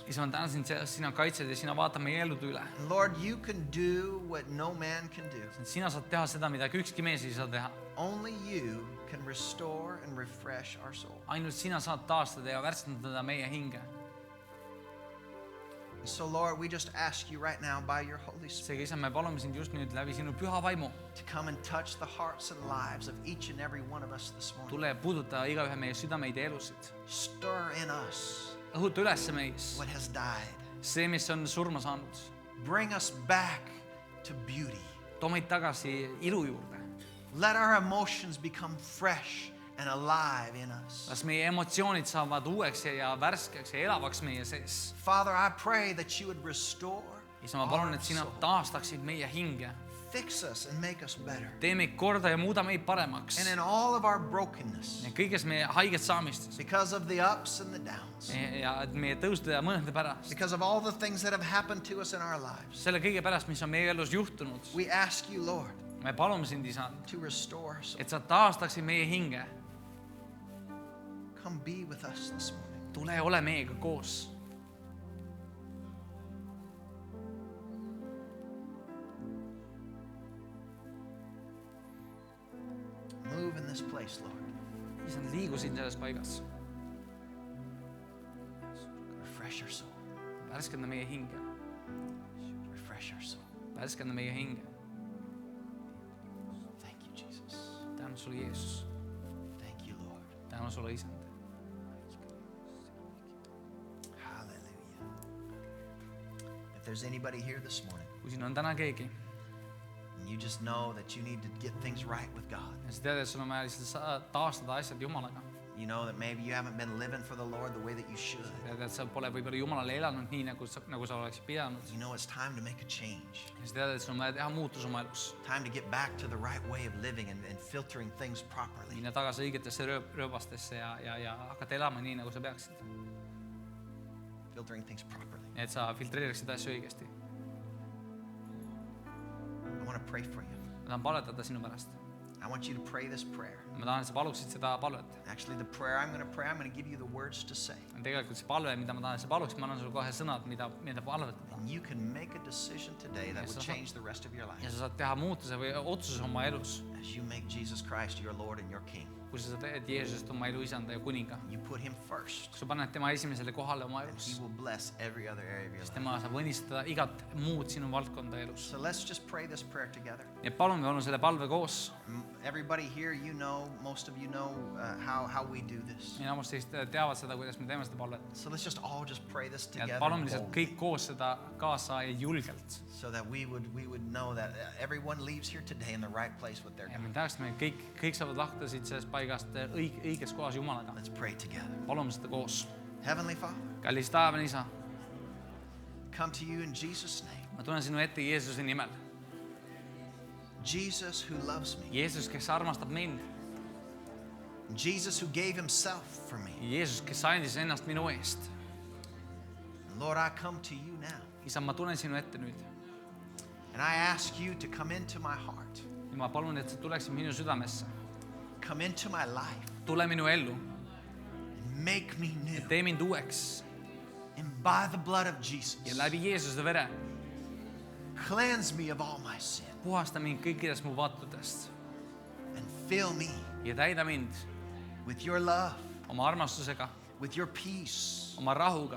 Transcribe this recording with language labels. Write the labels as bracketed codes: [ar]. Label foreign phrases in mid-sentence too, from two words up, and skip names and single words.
[et] Isa, ma tänasin, sina kaitsed ja sina vaatad meie elude üle. [en] And Lord, you can do what no man can do. [et] Sina saad teha seda, mida ükski mees ei saa teha. [en] Only you can restore and refresh our soul. [et] Ainult sina saad taastada ja värskendada meie hinge. [en] And so, Lord, we just ask you right now by your Holy Spirit [et] Seega, isa, me palume sind just nüüd läbi sinu püha vaimu. [en] to come and touch the hearts and lives of each and every one of us this morning. [et] Tule ja puuduta igaühe meie südameid ja elusid. [en] Stir in us [et] Õhuta üles meis [en] what has died. [et] see, mis on surma saanud. [en] Bring us back to beauty. [et] Too meid tagasi ilu juurde. [en] Let our emotions become fresh and alive in us. [et] Las meie emotsioonid saavad uueks ja värskeks ja elavaks meie sees. [en] Father, I pray that you would restore [et] Isa, ma palun, [en] our [et] et sina [en] soul. [et] taastaksid meie hinge. [en] Fix us and make us better. [et] Tee meid korda ja muuda meid paremaks. [en] And in all of our brokenness, [et] Ja kõiges meie haiget saamistes. [en] because of the ups and the downs, [et] Ja meie tõuste ja mõnede pärast. [en] because of all the things that have happened to us in our lives, [et] Selle kõige pärast, mis on meie elus juhtunud. [en] we ask you, Lord, [et] Me palume sind, isa, [en] to restore our soul. [et] et sa taastaksid meie hinge. [en] Come be with us this morning. [et] Tule ole meiega koos. [en] Move in this place, Lord. [et] Isa, liigu siin selles paigas. [en] Refresh our soul. [et] Värskenda meie hinge. [en] Refresh our soul. [et] Värskenda meie hinge. [en] Thank you, Jesus. [et] Tänu sulle, Jeesus. [en] Thank you, Lord. [et] Tänu sulle, isand. [en] Hallelujah. If there's anybody here this morning, [et] Kui siin on täna keegi [en] and you just know that you need to get things right with God, [et] ja sa tead, et sul on vaja lihtsalt taastada asjad Jumalaga. [en] you know that maybe you haven't been living for the Lord the way that you should. [et] Tead, et sa pole võib-olla Jumalale elanud nii, nagu sa oleksid pidanud. [en] You know it's time to make a change. [et] Ja sa tead, et sul on vaja teha muutus oma elus. [en] Time to get back to the right way of living and filtering things properly. [et] Minna tagasi õigetesse rööbastesse ja hakata elama nii, nagu sa peaksid. [en] Filtering things properly. [et] Et sa filtreeriksid asju õigesti. [en] I want to pray for you. [et] Ma tahan palvetada sinu pärast. [en] I want you to pray this prayer. [et] Ma tahan, et sa paluksid seda palvet. [en] Actually, the prayer I'm going to pray, I'm going to give you the words to say. [et] Tegelikult see palve, mida ma tahan, et sa paluksid, ma annan sulle kohe sõnad, mida palvetada. [en] And you can make a decision today that would change the rest of your [et] Ja [en] life [et] sa saad teha muutuse või otsuse oma elus. [en] as you make Jesus Christ your Lord and your King. [et] kui sa teed Jeesusest oma elu isanda ja kuninga. [en] You put him first. [et] Kui sa paned tema esimesele kohale oma [en] He [et] elus, [en] will bless every other area of your [et] siis [en] life. [et] tema saab õnnistada igat muud sinu valdkonda elus. [en] So let's just pray this prayer together. [et] Ja palun me oleme selle palve koos. [en] Everybody here, you know, most of you know how we do this. [et] Enamus teist teavad seda, kuidas me teeme seda palvet. [en] So let's just all just pray this [et] Ja [en] together [et] palun lihtsalt [en] boldly, [et] kõik koos seda kaasa ja julgelt. [en] so that we would know that everyone leaves here today in the right place with their [et] Ja [en] God. [et] me tahaksime, kõik saavad lahti siit sellest paigast õiges kohas Jumalaga. [en] Let's pray together. [et] Palume seda koos. [en] Heavenly Father, [et] Kallis taevane isa, [en] come to you in Jesus' name. [et] ma tulen sinu ette Jeesuse nimel. [en] Jesus who loves me. [et] Jeesus, kes armastab mind. [en] Jesus who gave himself for me. [et] Jeesus, kes andis ennast minu eest. [en] Lord, I come to you now. [et] Isa, ma tulen sinu ette nüüd. [en] And I ask you to come into my heart. [et] Ja ma palun, et sa tuleksid minu südamesse. [en] Come into my life. [et] Tule minu ellu. [en] And make me new. [et] Tee mind uueks. [en] And by the blood of Jesus, [et] Ja läbi Jeesuse vere [en] cleanse me of all my sin. [et] puhasta mind kõikidest mu vaatudest. [en] And fill me [et] Ja täida mind [en] with your love, [et] oma armastusega, [en] with your peace, [et] oma rahuga,